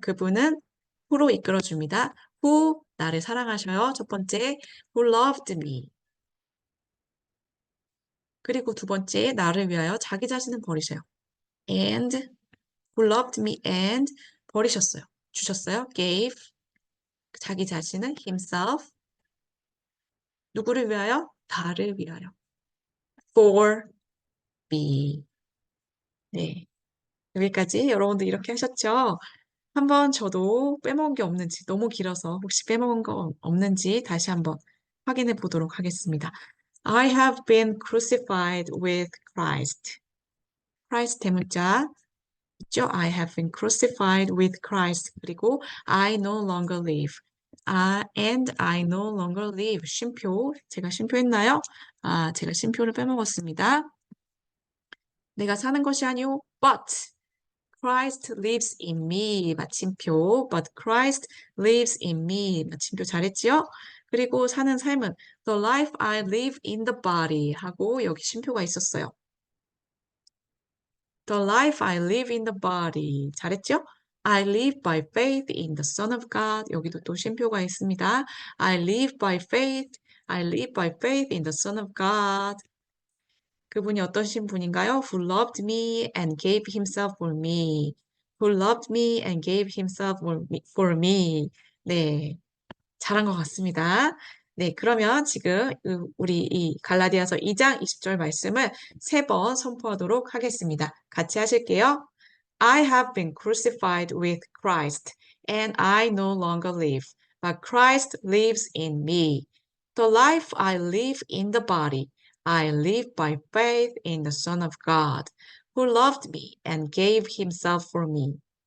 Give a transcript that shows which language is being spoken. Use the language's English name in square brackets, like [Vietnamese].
[Korean] 그분은 who로 이끌어줍니다. who, 나를 사랑하셔요. 첫 번째, [English] who loved me. [Korean] 그리고 두 번째, 나를 위하여 자기 자신을 버리셔요. [English] and, who loved me and [Korean] 버리셨어요. 주셨어요. gave, 자기 자신을 himself. 누구를 위하여? 나를 위하여. [English] for me. [Korean] 네. 여기까지 여러분들 이렇게 하셨죠? 한번 저도 빼먹은 게 없는지 너무 길어서 혹시 빼먹은 거 없는지 다시 한번 확인해 보도록 하겠습니다. [English] I have been crucified with Christ. [Korean] Christ 대문자 있죠? [English] I have been crucified with Christ. [Korean] 그리고 [English] I no longer live. And I no longer live. [Korean] 쉼표. 제가 쉼표했나요? 제가 쉼표를 빼먹었습니다. 내가 사는 것이 아니오. [English] But Christ lives in me. [Korean] 마침표. [English] But Christ lives in me. [Korean] 마침표 잘했지요? 그리고 사는 삶은 [English] The life I live in the body [Korean] 하고 여기 쉼표가 있었어요. [English] The life I live in the body. [Korean] 잘했죠? [English] I live by faith in the Son of God. [Korean] 여기도 또 쉼표가 있습니다. [English] I live by faith. I live by faith in the Son of God. [Korean] 그분이 어떠신 분인가요? [English] Who loved me and gave himself for me. Who loved me and gave himself for me. [Korean] 네, 잘한 것 같습니다. 네, 그러면 지금 우리 이 갈라디아서 2장 20절 말씀을 3번 선포하도록 하겠습니다. 같이 하실게요. [English] I have been crucified with Christ, and I no longer live, but Christ lives in me. The life I live in the body, I live by faith in the Son of God, who loved me and gave himself for me.